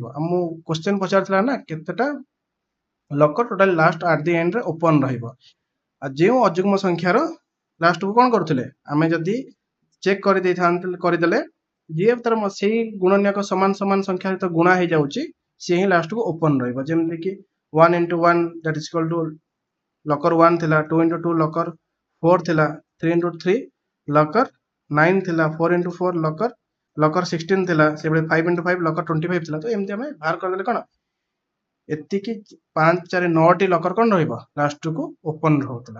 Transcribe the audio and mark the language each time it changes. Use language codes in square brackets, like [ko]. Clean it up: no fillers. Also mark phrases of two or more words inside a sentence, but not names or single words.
[or] ମୁଁ କ୍ୱେଶ୍ଚନ ପଚାରିଥିଲା ନା କେତେଟା ଲକର ଟୋଟାଲି [en] last at the endରେ [or] ଓପନ ରହିବ। ଆଉ ଯେଉଁ ଅଯୁଗ୍ମ ସଂଖ୍ୟାର ଲାଷ୍ଟକୁ କ'ଣ କରୁଥିଲେ ଆମେ ଯଦି ଚେକ୍ କରିଦେଲେ ଯିଏ ତାର ସେଇ ଗୁଣନୀୟକ ସମାନ ସମାନ ସଂଖ୍ୟା ସହିତ ଗୁଣା ହେଇଯାଉଛି ସିଏ ହିଁ ଲାଷ୍ଟକୁ ଓପନ ରହିବ। ଯେମିତିକି [en] 1 into 1 that is equal to [or] ଲକର 1 ଥିଲା 2 into 2 ଲକର 4 ଥିଲା 3 into 3 ଲକର 9 ଥିଲା 4 into 4 ଲକର 16 ଥିଲା ସେଭଳି 5 into 5 ଲକର 25 ଥିଲା। ତ ଏମିତି ଆମେ ବାହାର କରିଦେଲେ କ'ଣ ଏତିକି 5 4 9ଟି ଲକର କ'ଣ ରହିବ ଲାଷ୍ଟକୁ ଓପନ ରହୁଥିଲା।